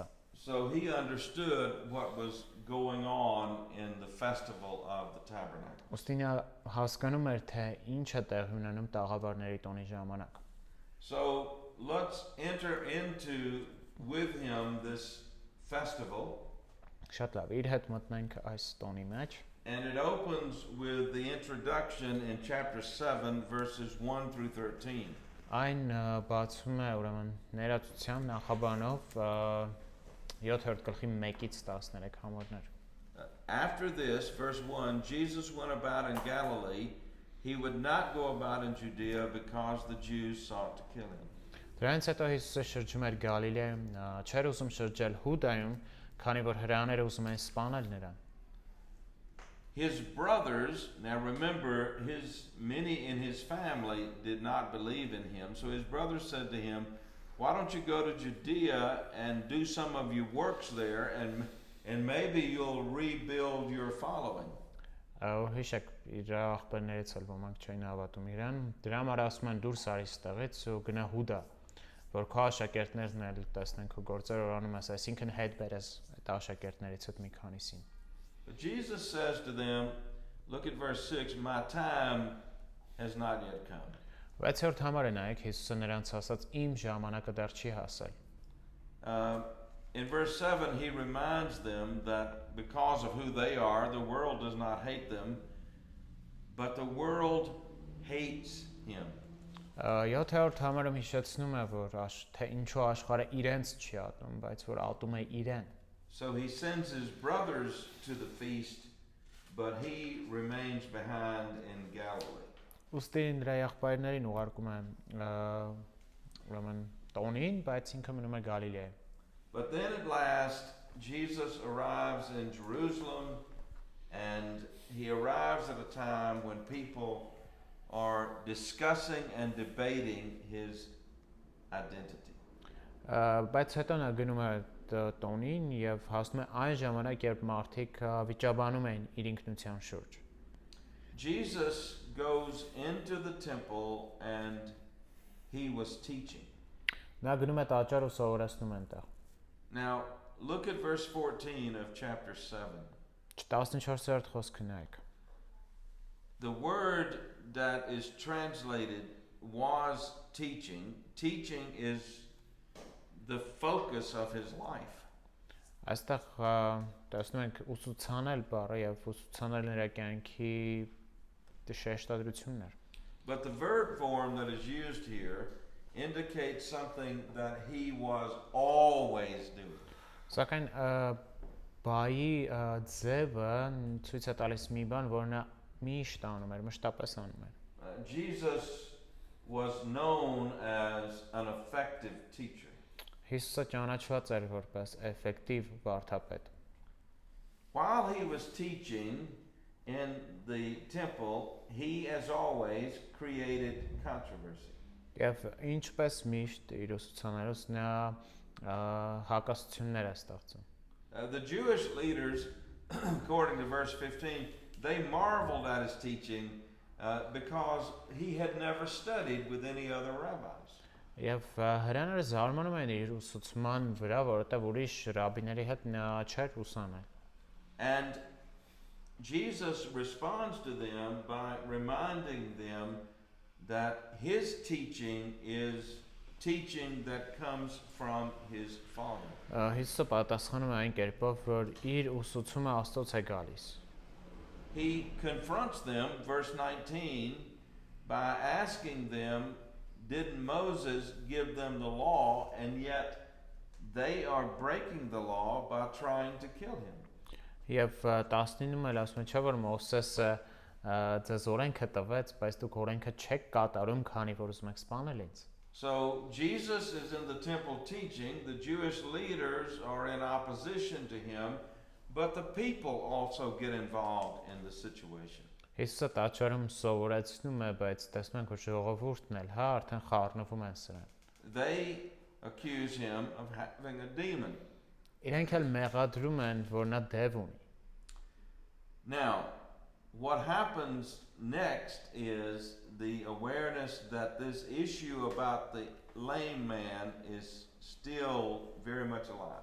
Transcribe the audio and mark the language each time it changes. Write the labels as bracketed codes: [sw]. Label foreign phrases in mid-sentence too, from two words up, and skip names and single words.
[en] So he understood what was going on in the festival of the tabernacle. [hy] Ոստի նա հասկանում էր, թե ինչ է տեղի ունենում տաղավարների տոնի ժամանակ։ [en] So let's enter into with him this festival. [hy] Շատ լավ, իր հետ մտնենք այս տոնի մեջ։ [en] And it opens with the introduction in chapter 7 verses 1 through 13. [hy] Այն բացում է ուրեմն ներածությամբ նախաբանով 7-րդ գլխի 1-ից 13 համարներ։ [en] After this, verse 1, Jesus went about in Galilee. He would not go about in Judea because the Jews sought to kill him. [hy] Դրանից հետո Հիսուսը շրջում էր Գալիլեայում, չէր ուզում շրջել Հուդայում, քանի որ հրեաները ուզում էին սպանել նրան։ [en] His brothers, now remember, many in his family did not believe in him. So his brothers said to him, "Why don't you go to Judea and do some of your works there, and maybe you'll rebuild your following." [hy] Հիշեք, իր աղբերներից էլ ոմանք չէին հավատում իրան։ Դրա համար ասում են դուրս արի ստեղից ու գնա Հուդա, որ քո աշակերտներն էլ տեսնեն քո գործերը օրանում ես, այսինքն հետ բերես այդ աշակերտներից հետ մի քանիսին։ [en] But Jesus says to them, look at verse 6, "My time has not yet come." [hy] 6-րդ համարը նայեք, Հիսուսը նրանց ասաց. Իմ ժամանակը դեռ չի հասել։ [en] In verse 7, he reminds them that because of who they are, the world does not hate them, but the world hates him. [hy] 7-րդ համարը հիշեցնում է, որ թե ինչու աշխարհը իրենց չի ատում, բայց որ ատում է իրեն։ [en] So he sends his brothers to the feast, but he remains behind in Galilee. [hy] Ուստի նրա եղբայրներին ուղարկում է ուրեմն տոնին, բայց ինքը մնում է Գալիլեայում։ [en] But then at last, Jesus arrives in Jerusalem, and he arrives at a time when people are discussing and debating his identity. [hy] Բայց հետո նա գնում է տոնին եւ հասնում է այն ժամանակ, երբ մարդիկ վիճաբանում են իր ինքնության շուրջ։ [en] Jesus goes into the temple and he was teaching. [hy] Նա գնում է տաճար ու սովորեցնում այնտեղ։ [en] Now, look at verse 14 of chapter 7. [hy] 14-րդ խոսքը նայեք։ [en] The word that is translated was teaching. Teaching is the focus of his life. [hy] Այստեղ տեսնում ենք ուսուցանել բառը եւ ուսուցանել նրա կյանքի շեշտադրություններ։ [en] But the verb form that is used here indicates something that he was always doing. [hy] Սակայն բայի ձևը ցույց է տալիս մի բան, որ նա միշտ անում էր, մշտապես անում էր։ [en] Jesus was known as an effective teacher. [hy] Հիսուսը ճանաչված էր որպես էֆեկտիվ վարդապետ։ [en] While he was teaching in the temple, he, as always, created controversy. [hy] Եվ ինչպես միշտ իր ուսուցանելուց նա հակասություններ է ստեղծում։ [en] The Jewish leaders, according to verse 15, they marveled at his teaching because he had never studied with any other rabbis. [hy] Եվ հրաները զարմանում են իր ուսուցման վրա, որովհետև ուրիշ ռաբիների հետ նա չէր ուսանել։ [en] And Jesus responds to them by reminding them that his teaching is teaching that comes from his Father. [hy] Հիսուսը պատասխանում է այն կերպով, որ իր ուսուցումը Աստծոց է գալիս։ [en] He confronts them, verse 19, by asking them, didn't Moses give them the law, and yet they are breaking the law by trying to kill him. [hy] Եվ 19-ում էլ ասում է, չէ՞ որ Մովսեսը ձեզ օրենքը տվեց, բայց դուք օրենքը չեք կատարում, քանի որ ուզում եք սպանել ինձ։ [en] So Jesus is in the temple teaching, the Jewish leaders are in opposition to him, but the people also get involved in the situation. [hy] Հիսուսը տաճարում սովորեցնում է, բայց տեսնում ենք, որ ժողովուրդն էլ արդեն խառնվում են սրան։ [en] They accuse him of having a demon. [hy] Իրենք էլ մեղադրում են, որ նա դև ունի։ [en] Now, what happens next is the awareness that this issue about the lame man is still very much alive.